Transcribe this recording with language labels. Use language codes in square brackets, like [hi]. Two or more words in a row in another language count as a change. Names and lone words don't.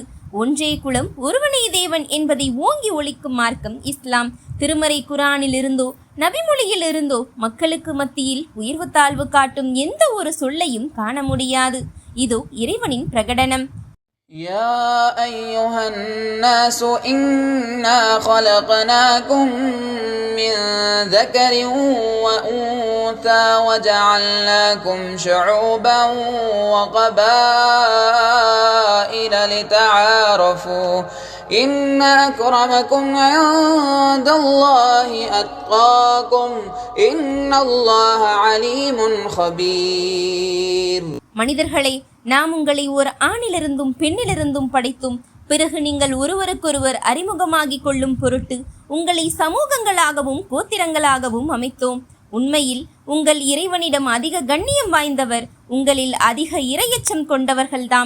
[ta] ஒன்றே குலம், ஒருவனே தேவன் என்பதை ஓங்கி ஒலிக்கும் மார்க்கம் இஸ்லாம். திருமறை குரானில் இருந்தோ நபிமொழியில் இருந்தோ மக்களுக்கு மத்தியில் உயர்வு தாழ்வு காட்டும் எந்த ஒரு சொல்லையும் காண முடியாது. இதோ இறைவனின் பிரகடனம். [ar] يا أيها الناس إنا خلقناكم من ذكر وأنثى وجعلناكم شعوبا وقبائل لتعارفوا إن أكرمكم عند الله أتقاكم إن الله عليم خبير. [ta] மனிதர்களே, நாம் உங்களை ஒரு ஆணிலிருந்தும் பெண்ணிலிருந்தும் படைத்தும் பிறகு நீங்கள் ஒருவருக்கொருவர் அறிமுகமாகிக் கொள்ளும் பொருட்டு உங்களை சமூகங்களாகவும் கோத்திரங்களாகவும் அமைத்தோம். உண்மையில் உங்கள் இறைவனிடம் அதிக கண்ணியம் வாய்ந்தவர் உங்களில் அதிக இரையச்சம் கொண்டவர்கள்தாம்.